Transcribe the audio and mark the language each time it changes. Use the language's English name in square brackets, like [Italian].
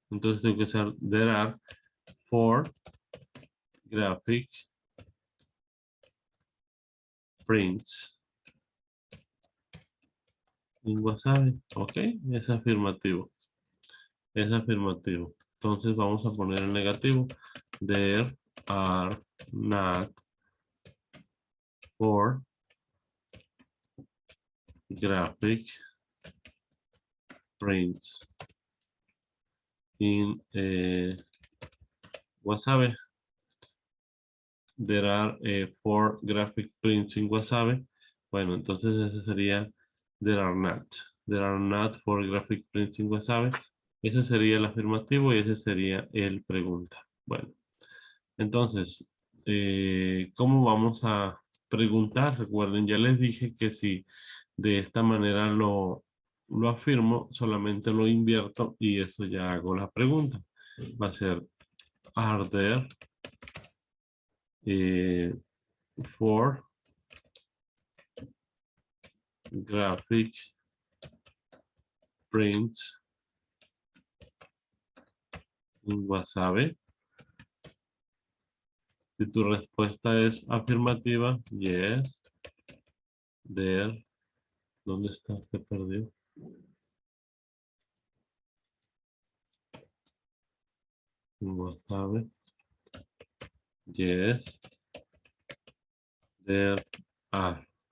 [Spanish] Entonces tengo que usar [English] there are 4 graphic prints in Wasabi. [Spanish] Ok, es afirmativo. Es afirmativo. Entonces vamos a poner el negativo. [English] There are not 4 graphic prints in Wasabi. There are 4 graphic prints in Wasabi. [Spanish] Bueno, entonces ese sería [English] there are not. There are not 4 graphic prints in Wasabi. [Spanish] Ese sería el afirmativo y ese sería el pregunta. Bueno, entonces, ¿cómo vamos a preguntar? Recuerden, ya les dije que si de esta manera lo afirmo, solamente lo invierto y eso ya hago la pregunta. Va a ser, [English] are there 4 graphic prints in Wasabi? [Spanish] Si tu respuesta es afirmativa, [English] yes, there. [Spanish] ¿Dónde está? Se perdió. [English] In Wasabi. Yes, there are.